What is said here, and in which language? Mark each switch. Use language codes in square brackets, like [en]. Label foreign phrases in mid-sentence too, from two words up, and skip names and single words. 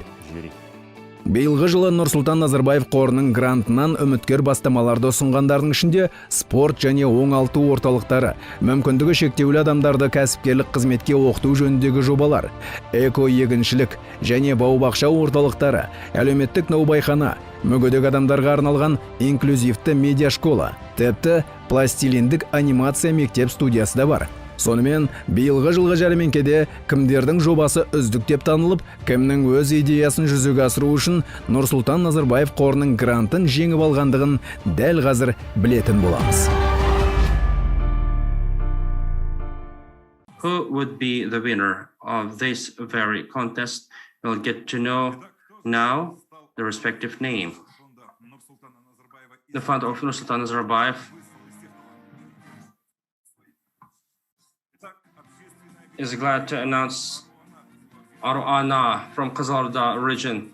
[kk] Биылғы жылы Нұрсұлтан Назарбаев қорының грантынан үміткер бастамаларды ұсынғандардың ішінде спорт және оңалту орталықтары, мүмкіндігі шектеулі адамдарды кәсіпкерлік қызметке оқыту жөніндегі жобалар, эко-егіншілік және бау-бақша орталықтары, әлеуметтік наубайхана, мүгедек адамдарға арналған инклюзивті медиашкола, тіпті пластилиндік анимация мектеп студиясы да бар. Сонымен, биылғы жылғы жәрмеңкеде кімдердің жобасы үздік деп танылып, кімнің өз идеясын жүзеге асыру үшін Нұрсұлтан Назарбаев қорының грантын жеңіп алғандығын дәл қазір білетін боламыз. [en] Who would be the winner of this very contest? We'll get to know now the respective name. The founder of Nursultan Nazarbayev is glad to announce Ana from Kızıldağ region.